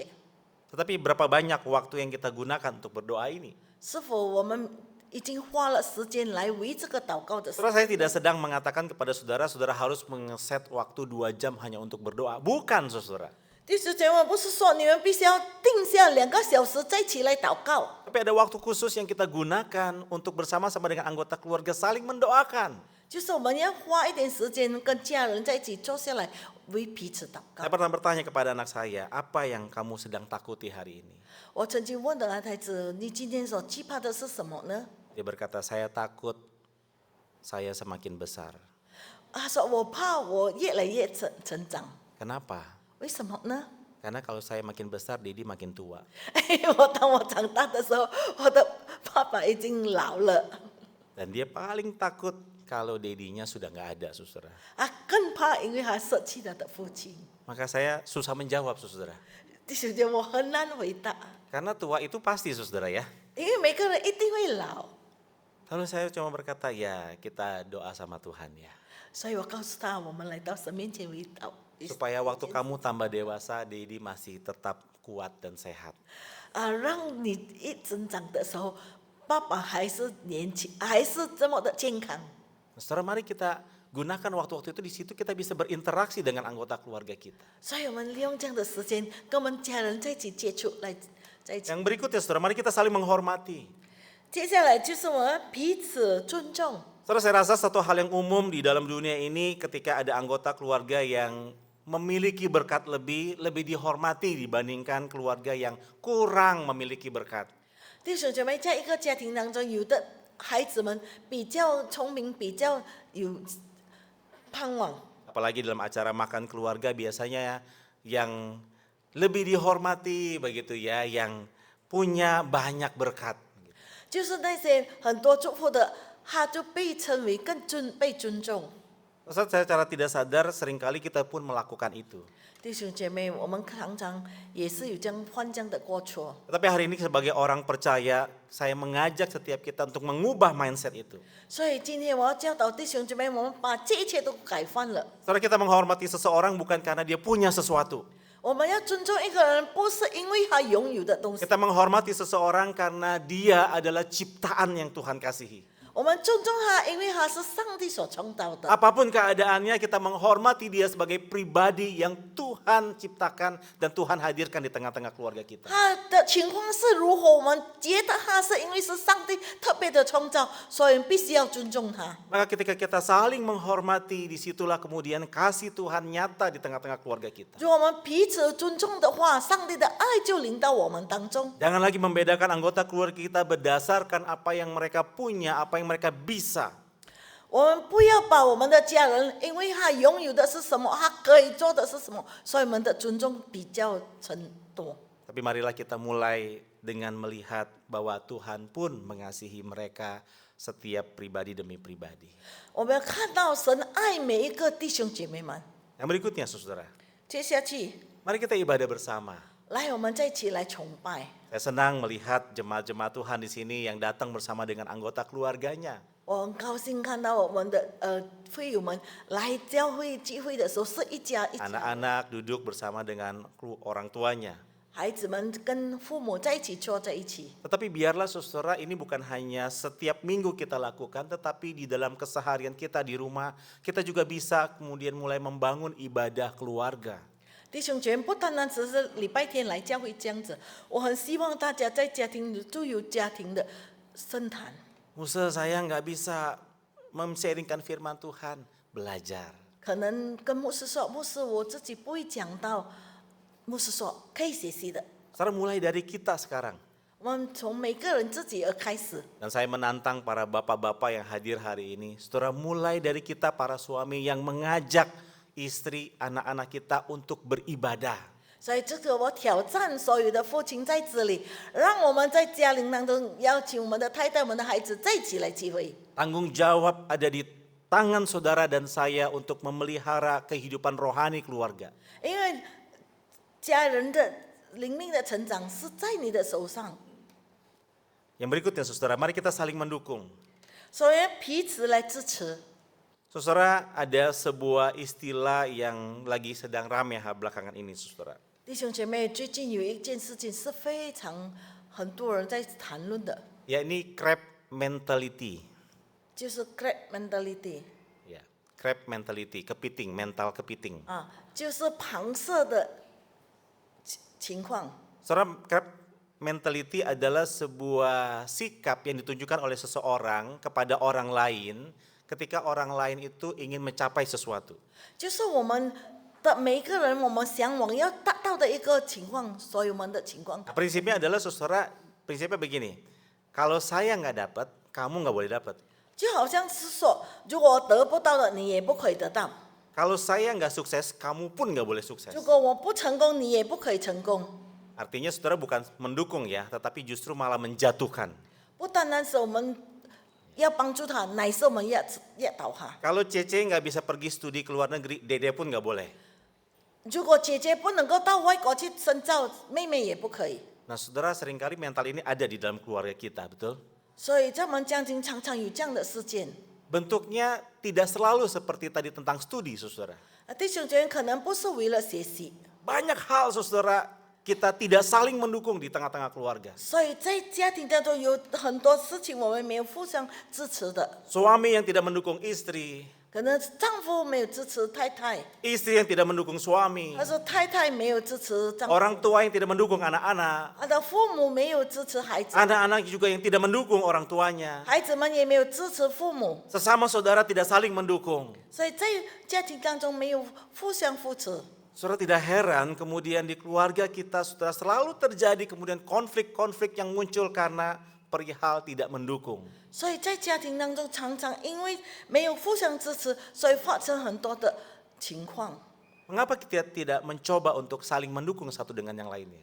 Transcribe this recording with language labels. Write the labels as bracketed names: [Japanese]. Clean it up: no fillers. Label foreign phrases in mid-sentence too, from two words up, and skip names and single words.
[Indonesian] Tetapi berapa banyak waktu yang kita gunakan untuk berdoa ini? [Chinese] 是否我们已经花了时间来为这个祷告的事？ [Indonesian] Saudara, saya tidak sedang mengatakan kepada saudara, saudara harus mengeset waktu 2 jam hanya untuk berdoa. Bukan, saudara. [Chinese] 弟兄姐妹，不是说你们必须要定下2个小时再起来祷告， [Indonesian] Tapi ada waktu khusus yang kita gunakan untuk bersama-sama dengan anggota keluarga saling mendoakan. [Chinese] 就是我们要花一点时间跟家人在一起坐下来为彼此祷告 [Indonesian] Saya。pernah bertanya kepada anak saya, apa yang kamu sedang takuti hari ini? [Chinese] 我曾经问的孩子：“你今天所惧怕的是什么呢 [Indonesian] Dia berkata, saya takut saya semakin besar. ？” [Chinese] 他说：“我怕我越来越成长。 [Indonesian] Kenapa? [Chinese] 为什么呢？ [Indonesian] Karena kalau saya makin besar, Didi makin tua. [Chinese] 当我长大的时候，我的爸爸已经老了。” [Indonesian] Dan dia paling takut kalau dedinya sudah nggak ada, saudara. [Chinese] 更怕因为他舍弃他的父亲。 [Indonesian] Maka saya susah menjawab, saudara. [Chinese] 弟兄姐妹，我很难回答， [Indonesian] Karena tua itu pasti, saudara ya. [Chinese] 因为每个人一定会老。 [Indonesian] Lalu saya cuma berkata, ya kita doa sama Tuhan ya. [Chinese] 所以我告诉他，我们来到神面前祷告， [Indonesian] Supaya waktu kamu tambah dewasa, Dedi masih tetap kuat dan sehat. [Chinese] 让你一增长的时候，爸爸还是年轻，还是这么的健康。 [Indonesian] Saudara, mari kita gunakan waktu-waktu itu, di situ kita bisa berinteraksi dengan anggota keluarga kita. [Chinese] 所以我们利用这样的时间，跟我们家人在一起接触，在一起。 [Indonesian] Yang berikutnya, saudara, mari kita saling menghormati. [Chinese] 接下来就是我们彼此尊重。 [Indonesian] Saudara, saya rasa satu hal yang umum di dalam dunia ini ketika ada anggota keluarga yang memiliki berkat lebih dihormati dibandingkan keluarga yang kurang memiliki berkat. [Chinese] 弟兄姐妹，在一个家庭当中，有的孩子们比较聪明，比较有盼望。 [Indonesian] Apalagi dalam acara makan keluarga biasanya yang lebih dihormati begitu ya, yang punya banyak berkat. [Chinese] 就是那些很多祝福的，他就被称为被尊重。 [Indonesian] Saat saya secara tidak sadar seringkali kita pun melakukan itu. [Chinese] 弟兄姐妹，我们常常也是有这样犯这样的过错。 [Indonesian] Tetapi hari ini sebagai orang percaya, saya mengajak setiap kita untuk mengubah mindset itu. [Chinese] 所以今天我要教导弟兄姐妹，我们把这一切都改换了。 [Indonesian] Saudara, kita menghormati seseorang bukan karena dia punya sesuatu. [Chinese] 我们要尊重一个人，不是因为他拥有的东西， [Indonesian] Kita menghormati seseorang karena dia adalah ciptaan yang Tuhan kasihi. [Chinese] 我们尊重他，因为他是上帝所创造的。 [Indonesian] Apapun keadaannya, kita menghormati dia sebagai pribadi yang Tuhan ciptakan dan Tuhan hadirkan di tengah-tengah keluarga kita. [Chinese] 他的情况是如何，我们觉得他是因为是上帝特别的创造，所以必须要尊重他。 [Indonesian] Maka ketika kita saling menghormati, disitulah kemudian kasih Tuhan nyata di tengah-tengah keluarga kita. [Chinese] 如果我们彼此尊重的话，上帝的爱就临到我们当中。 [Indonesian] Jangan lagi membedakan anggota keluarga kita berdasarkan apa yang mereka punya, apa yang mereka bisa. [Chinese] 我们不要把我们的家人，因为他拥有的是什么，他可以做的是什么，所以我们的尊重比较程度。 [Indonesian] Tapi marilah kita mulai dengan melihat bahwa Tuhan pun mengasihi mereka setiap pribadi demi pribadi. [Chinese] 我们要看到神爱每一个弟兄姐妹们。 [Indonesian] Yang berikutnya, saudara, [Chinese] 接下去， [Indonesian] mari kita ibadah bersama. [Chinese] 来，我们再一起来崇拜。 [Indonesian] Saya senang melihat jemaat-jemaat Tuhan di sini yang datang bersama dengan anggota keluarganya. [Chinese] 我很高兴看到我们的会友们来教会聚会的时候是一家一起， [Indonesian] Anak-anak duduk bersama dengan orang tuanya. [Chinese] 孩子们跟父母在一起坐在一起。 [Indonesian] Tetapi biarlah saudara, ini bukan hanya setiap minggu kita lakukan, tetapi di dalam keseharian kita di rumah, kita juga bisa kemudian mulai membangun ibadah keluarga. [Chinese] 弟兄姐妹，不单单只是礼拜天来教会这样子，我很希望大家在家庭里就有家庭的圣坛。 [Indonesian] Musa, saya nggak bisa mem-sharingkan firman Tuhan, belajar. [Chinese] 可能跟牧师说，牧师我自己不会讲到，牧师说可以学习的。 [Indonesian] Saudara, mulai dari kita sekarang. [Chinese] 我们从每个人自己而开始。 [Indonesian] Dan saya menantang para bapak-bapak yang hadir hari ini, saudara, mulai dari kita para suami yang mengajak istri, anak-anak kita untuk beribadah. [Chinese] 所以这个我挑战所有的父亲在这里，让我们在家庭当中邀请我们的太太、我们的孩子在一起来聚会。 [Indonesian] Tanggung jawab ada di tangan saudara dan saya untuk memelihara kehidupan rohani keluarga. [Chinese] 因为家人的灵命的成长是在你的手上， [Indonesian] Yang berikutnya, saudara, mari kita saling mendukung. [Chinese] 所以彼此来支持。 [Indonesian] Saudara, ada sebuah istilah yang lagi sedang ramai belakangan ini, saudara. [Chinese] 弟兄姐妹，最近有一件事情是非常很多人在谈论的， [Indonesian] Yakni [English] crab mentality. [Chinese] 就是 [English] crab mentality [Indonesian] Ya, [English] crab mentality, [Indonesian] kepiting, mental kepiting. [Chinese] 啊，就是螃蟹的情况。 [Indonesian] Saudara, [English] crab mentality [Indonesian] adalah sebuah sikap yang ditunjukkan oleh seseorang kepada orang lain ketika orang lain itu ingin mencapai sesuatu. [Chinese] 就是我们的每一个人，我们向往要达到的一个情况，所以我们的情况。 [Indonesian] Nah, prinsipnya adalah saudara, prinsipnya begini, kalau saya nggak dapat, kamu nggak boleh dapat. [Chinese] 就好像是说，如果我得不到的，你也不可以得到； [Indonesian] Kalau saya nggak sukses, kamu pun nggak boleh sukses. [Chinese] 如果我不成功，你也不可以成功。 [Indonesian] Artinya saudara bukan mendukung ya, tetapi justru malah menjatuhkan. [Chinese] 不单单是我们要帮助他，乃是我们要导他。 [Indonesian] Kalau Cece nggak bisa pergi studi ke luar negeri, Dede pun nggak boleh. [Chinese] 如果姐姐不能够到外国去深造，妹妹也不可以。 [Indonesian] Nah saudara, seringkali mental ini ada di dalam keluarga kita, betul? [Chinese] 所以在我们家庭常常有这样的事件。 [Indonesian] Bentuknya tidak selalu seperti tadi tentang studi, saudara. [Chinese] 弟兄姐妹可能不是为了学习， [Indonesian] Banyak hal, saudara, kita tidak saling mendukung di tengah-tengah keluarga. [Chinese] 所以在家庭当中有很多事情我们没有互相支持的。 [Indonesian] Suami yang tidak mendukung istri, [Chinese] 可能丈夫没有支持太太， [Indonesian] istri yang tidak mendukung suami, [Chinese] 或者太太没有支持丈夫， [Indonesian] orang tua yang tidak mendukung anak-anak, [Chinese] 他的父母没有支持孩子， [Indonesian] anak-anak juga yang tidak mendukung orang tuanya. [Chinese] 孩子们也没有支持父母， [Indonesian] Sesama saudara tidak saling mendukung. [Chinese] 所以在家庭当中没有互相扶持。 [Indonesian] Saudara tidak heran kemudian di keluarga kita sudah selalu terjadi kemudian konflik-konflik yang muncul karena perihal tidak mendukung. [Chinese] 所以在家庭当中，常常因为没有互相支持，所以发生很多的情况。 [Indonesian] Mengapa kita tidak mencoba untuk saling mendukung satu dengan yang lainnya?